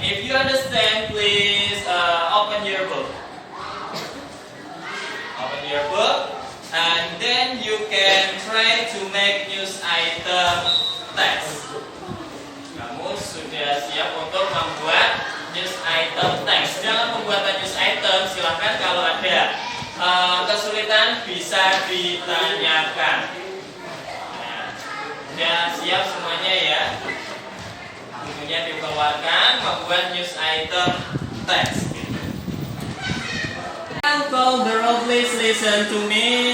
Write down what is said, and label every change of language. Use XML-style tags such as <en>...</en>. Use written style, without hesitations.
<en>If you understand, please open your book. Open your book, and then you can try to make news item text.</en> <id>Kamu sudah siap untuk membuat news item text. Dalam pembuatan news item, silahkan kalau ada kesulitan bisa ditanyakan. Nah, sudah siap semuanya ya? Bukunya dikeluarkan, membuat news item text.</id> <en>Call the roll, please listen to me.</en>